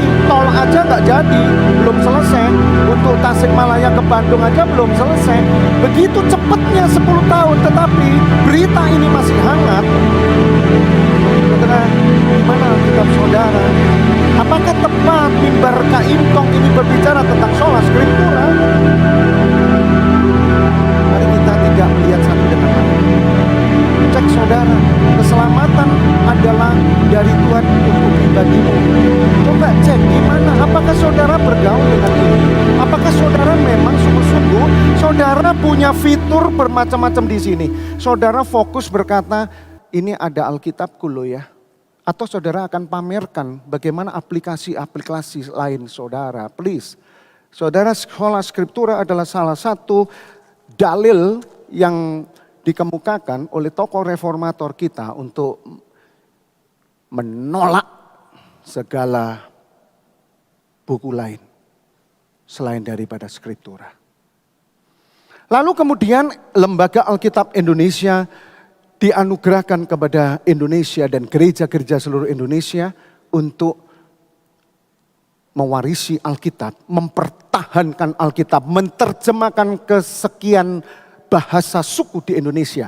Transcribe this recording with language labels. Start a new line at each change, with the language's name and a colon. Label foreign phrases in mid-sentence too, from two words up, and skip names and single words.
Indonesian: Tol aja nggak jadi, belum selesai. Untuk Tasikmalaya ke Bandung aja belum selesai. Begitu cepatnya 10 tahun, tetapi berita ini masih hangat. Saudara, di mana Alkitab saudara? Apakah tepat mimbar Kaintong ini berbicara tentang
Latin: sola scriptura?
Indonesian: Mari kita tidak melihat satu dengan lain. Cek saudara, keselamatan adalah dari Tuhan untuk pribadimu. Coba cek gimana, apakah saudara bergaul dengan ini? Apakah saudara memang sungguh-sungguh saudara punya fitur bermacam-macam di sini? Saudara fokus berkata, ini ada Alkitabku loh ya. Atau saudara akan pamerkan bagaimana aplikasi-aplikasi lain saudara. Please, saudara,
Latin: sola scriptura
Indonesian: adalah salah satu dalil yang dikemukakan oleh tokoh reformator kita untuk menolak segala buku lain selain daripada scriptura. Lalu kemudian Lembaga Alkitab Indonesia dianugerahkan kepada Indonesia dan gereja-gereja seluruh Indonesia untuk mewarisi Alkitab, mempertahankan Alkitab, menerjemahkan kesekian bahasa suku di Indonesia.